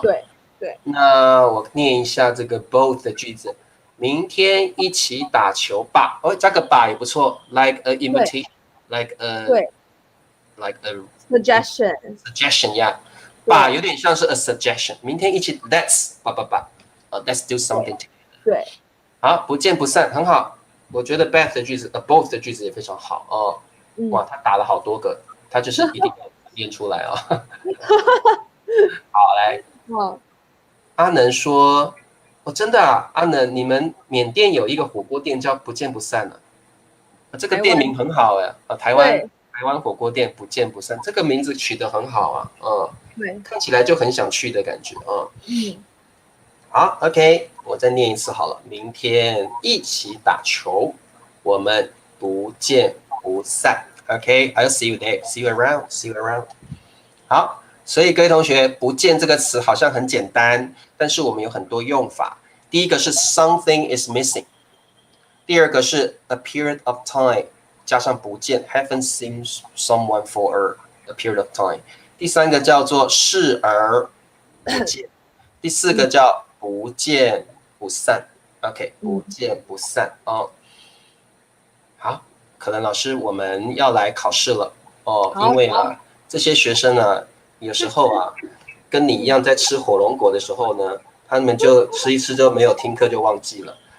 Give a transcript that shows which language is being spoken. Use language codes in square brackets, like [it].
[zh] 对。那我念一下这个 both 的句子。明天一起打球吧，加个吧也不错 ， [en] like a invitation，like a suggestion， [zh] 吧有点像是 [en] a suggestion。 [zh] 明天一起 [en] let's do something together。 [zh] 对，好，不见不散，很好。我觉得 both 的句子both 的句子也非常好哇，他打了好多个，他就是一定要念出来好，来。阿能说，真的啊，阿能，你们缅甸有一个火锅店叫不见不散这个店名很好台湾火锅店不见不散，这个名字取得很好看起来就很想去的感觉好 ，OK， 我再念一次好了。明天一起打球，我们不见不散。 [en] OK，I'll see you there, see you around, see you around。 [zh] 好，所以各位同学，不见这个词好像很简单，但是我们有很多用法。第一个是 [en] something is missing， [zh] 第二个是 [en] a period of time， [zh] 加上不见 [en] haven't seen someone for a period of time。 [zh] 第三个叫做视而不见，第四个叫不见不散。 OK， 不见不散好，可能老师我们要来考试了因为这些学生有时候跟你一样在吃火龙果的时候呢，他们就吃一吃就没有听课就忘记了。